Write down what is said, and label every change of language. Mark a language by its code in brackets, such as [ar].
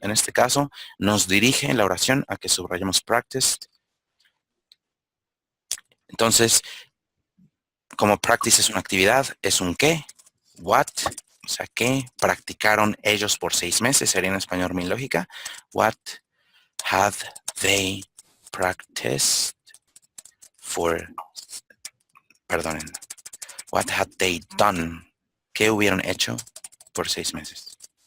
[es] En este caso nos dirige la oración a que subrayemos practice. Entonces, como practice es una actividad, es un qué, what, o sea, ¿qué practicaron ellos por 6 meses? Sería en español mi lógica. [en] What had they practiced for, [es] perdonen, [en] what had they done? [es] ¿Qué hubieron hecho por 6 meses?